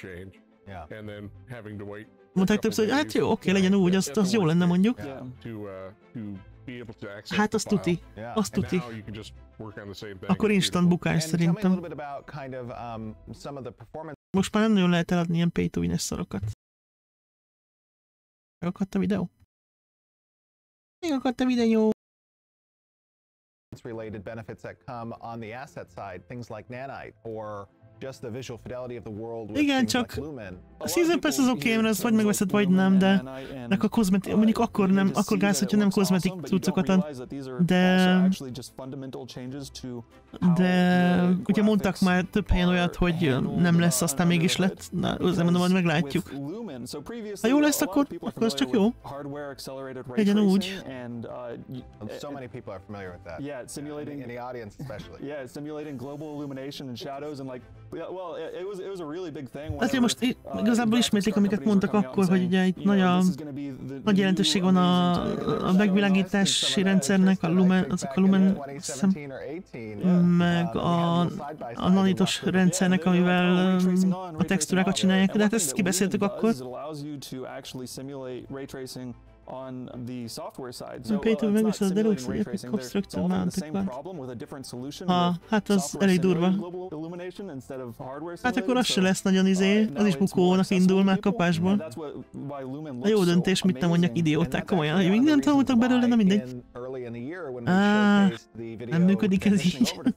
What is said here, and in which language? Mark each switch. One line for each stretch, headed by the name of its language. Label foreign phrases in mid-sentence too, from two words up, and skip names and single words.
Hungarian: Mondták többször, hogy hát jó, oké, legyen úgy, az jó lenne mondjuk. Hát azt tuti. Azt tuti. Akkor instant bukás szerintem. Most már nem nagyon lehet eladni ilyen pay-to-win-es szarokat. Megakadt a videó? Megakadt a videó!
English: Related benefits that come on the asset side, things like nanite or just the visual fidelity of the world with
Hungarian: igen, csak a Season Pass az oké, mert azt vagy megveszed, vagy nem, de a kozmetik, mondjuk akkor gáz, hogyha nem kozmetik cuccokat ad, de ugye mondtak már több helyen olyat, hogy nem lesz, aztán mégis lett, na, azért mondom, hogy meglátjuk. Ha jó lesz, akkor az csak jó. Legyen úgy.
English: So many people are familiar with that. Yeah, simulating in the audience especially. Yeah, simulating global illumination and shadows and like, well, it was a really big thing.
Hungarian: Hát most igazából ismétlik, amiket mondtak akkor, hogy ugye itt nagy jelentőség van a megvilágítási rendszernek, azok a lumen, meg a nanitos rendszernek, amivel a textúrákat csinálják, de hát ezt kibeszéltük akkor.
English: On the software side. So
Hungarian: megveszed a Deluxe Epic Construction Mounted hát az elég durva. Hát akkor az se lesz nagyon az is bukónak indul már kapásból. A jó döntés, mit nem mondjak, idióták, komolyan, hogy még nem tanultak belőle, nem mindegy. Nem működik ez így.